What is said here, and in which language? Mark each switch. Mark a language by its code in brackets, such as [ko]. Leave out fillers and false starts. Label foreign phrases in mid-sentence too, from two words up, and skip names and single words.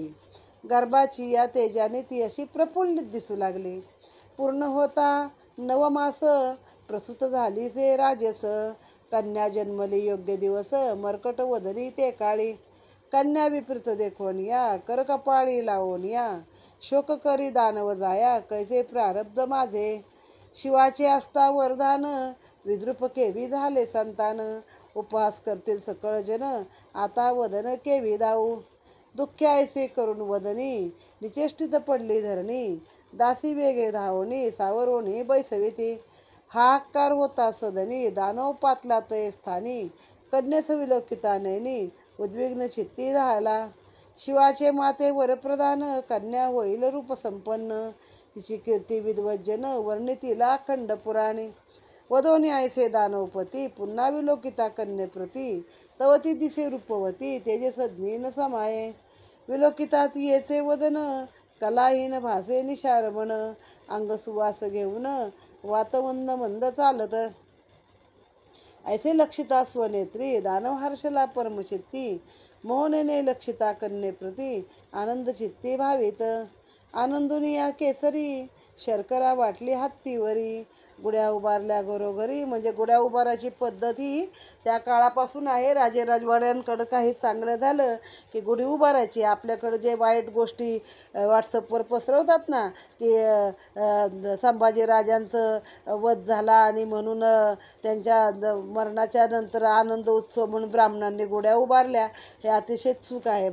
[mr] गर्भाची या तेजाने ती अशी प्रफुल्लित दिसू लागली. पूर्ण होता नवमास, प्रसूत झाली से राजस. कन्या जन्मली योग्य दिवस, मर्कट वदनी ते काळी. कन्या विपरीत देखोन या, करकपाळी लावून या. शोक करी दानव जाया, कैसे प्रारब्ध माझे. शिवाचे असता वरदान, विद्रूप केवी झाले संतान. उपहास करतील सकळ जन, आता वदन केवी दाऊ. दुःखे ऐसे करून वदनी, निचेष्टित पडली धरणी. दासी वेगे धावणी, सावरोनी बैसविती. हाहाकार होता सदनी, दानव पातला ते स्थानी. कन्येस विलोकिता नयनी, उद्विग्न चित्ती झाला. शिवाचे माते वरप्रधान, कन्या होईल रूप संपन्न. तिची कीर्ती विद्वज्जन, वर्णितीला खंड पुराणे. वधोनी ऐसे दानवपती, पुन्हा विलोकिता कन्येप्रती. तव ती दिसे रूपवती, तेजस ज्ञेन समाये. विलोकिता तियेचे वदन, कलाहीन भासे निशारमण. अंग सुवास घेऊन, वातमंद मंद चालत. ऐसे लक्षिता स्वनेत्री, दानव हर्षला परमचित्ती. मोहनेने लक्षिता कन्येप्रती, आनंद चित्ती भावित. आनंदुनिया केसरी, शर्करा वाटली हत्तीवरी. गुड्या उभारल्या घरोघरी, म्हणजे गुड्या उभारायची पद्धत ही त्या काळापासून आहे. राजे राजवाड्यांकडं काही चांगलं झालं की गुढी उभारायची. आपल्याकडं जे वाईट गोष्टी व्हॉट्सअपवर पसरवतात ना, की संभाजी राजांचं वध झाला आणि म्हणून त्यांच्या मरणाच्या नंतर आनंद उत्सव म्हणून ब्राह्मणांनी गुड्या उभारल्या, हे अतिशय चूक आहे.